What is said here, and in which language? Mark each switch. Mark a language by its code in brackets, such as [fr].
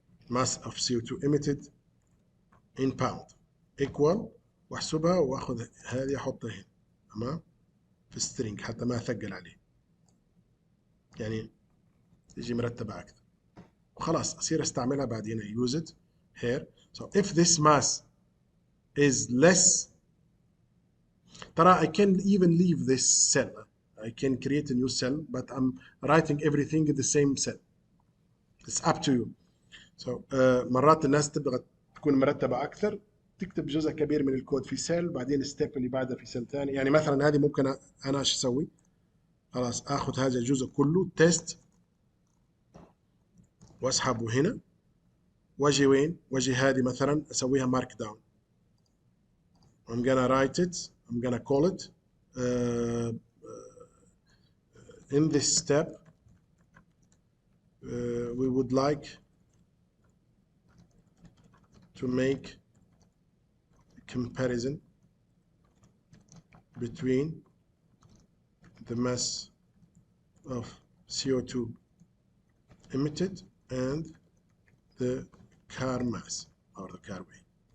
[en] mass of CO2 emitted in pound equal [ar] واحسبها واخذ هذه احطها هنا تمام في string حتى ما اثقل عليه يعني تجي مرتبة اكثر وخلاص اصير استعملها بعدين [en] use it here. So if this mass is less [ar] ترى [en] I can even leave this cell. I can create a new cell but I'm writing everything in the same cell. It's up to you. [ar] So مرات الناس تبغى تكون مرتبة أكثر تكتب جزء كبير من الكود في سيل بعدين الستيب اللي بعدها في سيل ثاني. يعني مثلا هذه ممكن أنا ايش أسوي؟ خلاص آخذ هذا الجزء كله تيست وأسحبه هنا وأجي وين؟ وأجي هذه مثلا أسويها مارك داون. [en] I'm gonna write it. I'm gonna call it in this step we would like to make a comparison between the mass of CO2 emitted and the car mass or the car weight.